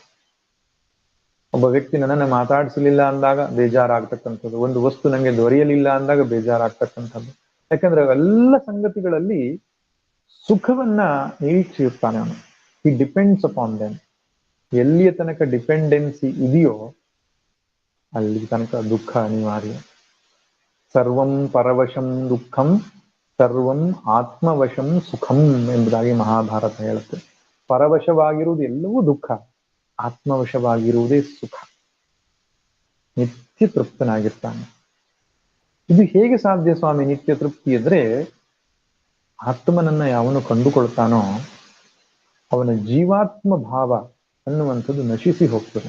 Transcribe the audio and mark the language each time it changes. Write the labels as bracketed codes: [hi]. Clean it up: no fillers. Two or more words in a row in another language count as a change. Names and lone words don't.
[kn] ಒಬ್ಬ ವ್ಯಕ್ತಿ ನನ್ನನ್ನು ಮಾತಾಡಿಸಲಿಲ್ಲ ಅಂದಾಗ ಬೇಜಾರಾಗ್ತಕ್ಕಂಥದ್ದು, ಒಂದು ವಸ್ತು ನನಗೆ ದೊರೆಯಲಿಲ್ಲ ಅಂದಾಗ ಬೇಜಾರಾಗ್ತಕ್ಕಂಥದ್ದು. ಯಾಕಂದ್ರೆ ಎಲ್ಲ ಸಂಗತಿಗಳಲ್ಲಿ ಸುಖವನ್ನ ನಿರೀಕ್ಷಿಸುತ್ತಾನೆ ಅವನು. [en] He depends upon them. [kn] ಎಲ್ಲಿಯ ತನಕ ಡಿಪೆಂಡೆನ್ಸಿ ಇದೆಯೋ ಅಲ್ಲಿ ತನಕ ದುಃಖ ಅನಿವಾರ್ಯ. [sa] सर्वं परवशं दुःखं सर्वं आत्मवशं सुखं [kn] ಎಂಬುದಾಗಿ ಮಹಾಭಾರತ ಹೇಳುತ್ತೆ. ಪರವಶವಾಗಿರುವುದು ಎಲ್ಲವೂ ದುಃಖ, ಆತ್ಮವಶವಾಗಿರುವುದೇ ಸುಖ. ನಿತ್ಯ ತೃಪ್ತನಾಗಿರ್ತಾನೆ. ಇದು ಹೇಗೆ ಸಾಧ್ಯ ಸ್ವಾಮಿ ನಿತ್ಯ ತೃಪ್ತಿ ಅಂದ್ರೆ, ಆತ್ಮನನ್ನ ಯಾವನು ಕಂಡುಕೊಳ್ತಾನೋ ಅವನ ಜೀವಾತ್ಮ ಭಾವ ಅನ್ನುವಂಥದ್ದು ನಶಿಸಿ ಹೋಗ್ತದೆ.